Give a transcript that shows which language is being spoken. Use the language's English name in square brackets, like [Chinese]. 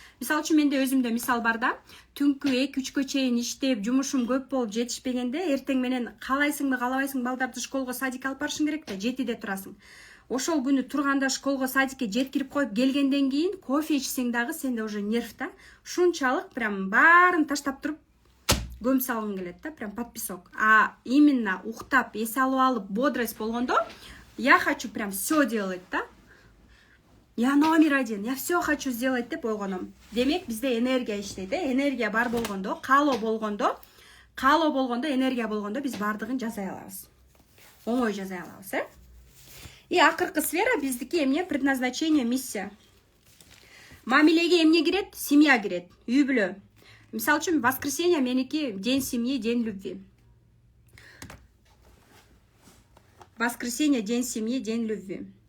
[Kyrgyz] Мисалы үчүн менде өзүмдө мисал бар да, түнкү 2-3кө чейин иштеп, жумушум көп болуп жетишпегенде эртең менен каалайсыңбы, каалабайсың балдарды школго, садикке алып барышың керек да, 7де турасың. Ошол күнү турганда школго, садикке жеткирип коюп келгенден кийин кофе ичсең дагы сенде уже нерв да, ушунчалык прям баарын таштап туруп көм салгың келет да, прям подписок. [Russian] Именно [Kyrgyz] уктап, эс алып алып, [Russian] бодрость [Kyrgyz] болгондо [Russian] я хочу прям все делать, да? Я номер 1, я все хочу сделать [Kyrgyz] деп ойгоном. Демек, бизде энергия иштейт, энергия бар болгондо, каалоо болгондо, энергия болгондо биз бардыгын жасай алабыз. Оңой жасай алабыз, И акыркы сфера биздики эмне? Предназначение, миссия. Мамилеге эмне кирет? Семья кирет, үй бүлө. Мисалы үчүн воскресенье меники [Russian] день семьи, день любви. Воскресенье, день семьи, день любви.